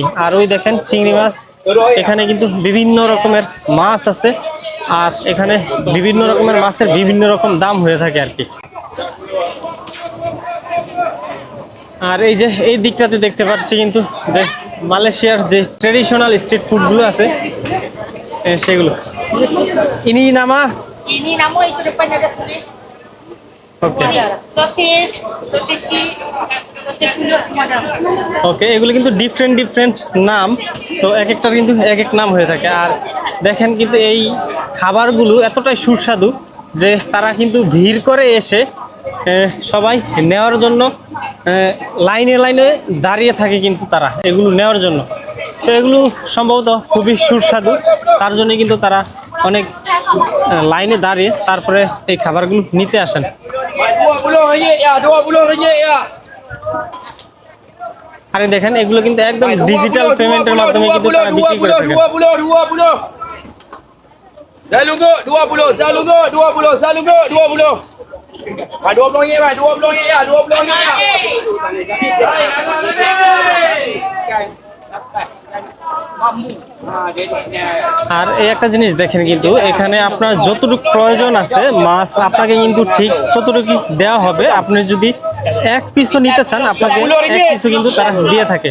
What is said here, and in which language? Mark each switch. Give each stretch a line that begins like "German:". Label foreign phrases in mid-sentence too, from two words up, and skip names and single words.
Bangla: আর ওই দেখেন চিংড়ি মাছ, এখানে কিন্তু বিভিন্ন রকমের মাছ আছে। আর এখানে বিভিন্ন রকমের মাছের বিভিন্ন রকম দাম হয়ে থাকে আর কি। আর এই যে এই দিকটাতে দেখতে পাচ্ছি কিন্তু যে মালয়েশিয়ার যে
English: traditional street foodগুলো
Bangla: আছে, সেগুলো।
Malay: Ini nama? Ini nama itu depan ada tulis.
Bangla: ওকে
Malay: Sosis, sosisi, sosis pulut semua ada.
Bangla: ওকে, এগুলো কিন্তু ডিফারেন্ট নাম, তো এক একটার কিন্তু এক এক নাম হয়ে থাকে। আর দেখেন কিন্তু এই খাবারগুলো এতটাই সুস্বাদু যে তারা কিন্তু ভিড় করে এসে সবাই নেওয়ার জন্য লাইনে লাইনে দাঁড়িয়ে থাকে কিন্তু তারা এগুলো নেওয়ার জন্য। তো এগুলো সম্ভবত খুবই সুস্বাদু, তার জন্য কিন্তু তারা অনেক লাইনে দাঁড়িয়ে তারপরে এই খাবারগুলো নিতে আসেন।
Malay: RM20 ya, RM20 ya.
Bangla: আরে দেখেন এগুলো কিন্তু একদম
English: digital paymentের
Bangla: মাধ্যমে কিন্তু তারা বিক্রি করে থাকেন।
Malay: 20. Saya lungguk 20, saya lungguk 20, saya lungguk 20. Pak RM20 Pak, RM20 ya, RM20 ya. Hai,
Bangla: আর এই একটা জিনিস দেখেন কিন্তু এখানে আপনার যতটুকু প্রয়োজন আছে মাছ আপনাকে কিন্তু ঠিক ততটুকু দেওয়া হবে। আপনি যদি এক পিসও নিতে চান আপনাকে এক পিসও কিন্তু তারা দিয়ে থাকে।